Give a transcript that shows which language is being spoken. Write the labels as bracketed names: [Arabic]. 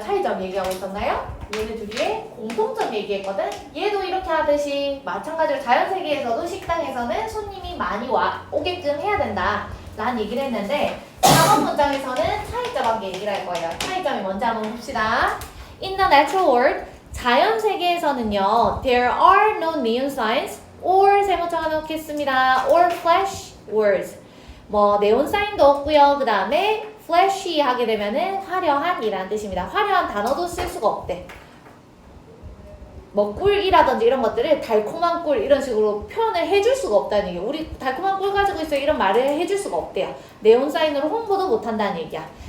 [Korean] 차이점 얘기하고 있었나요? 얘네 둘이의 공통점 얘기했거든? 얘도 이렇게 하듯이 마찬가지로 자연세계에서도 식당에서는 손님이 많이 오게끔 해야 된다 라는 얘기를 했는데 4번 문장에서는 차이점 관계 얘기를 할 거예요. 차이점이 뭔지 한번 봅시다. [English] In the natural world [Korean] 자연세계에서는요 [English] There are no neon signs or [Korean] 세모창 하나 넣겠습니다. [English] or flash words [Korean] 뭐 네온 사인도 없고요. 그 다음에 flashy 하게 되면은 화려한 이라는 뜻입니다. 화려한 단어도 쓸 수가 없대. 뭐 꿀이라든지 이런 것들을 달콤한 꿀 이런 식으로 표현을 해줄 수가 없다는 얘기야. 우리 달콤한 꿀 가지고 있어 이런 말을 해줄 수가 없대요. 네온 사인으로 홍보도 못한다는 얘기야.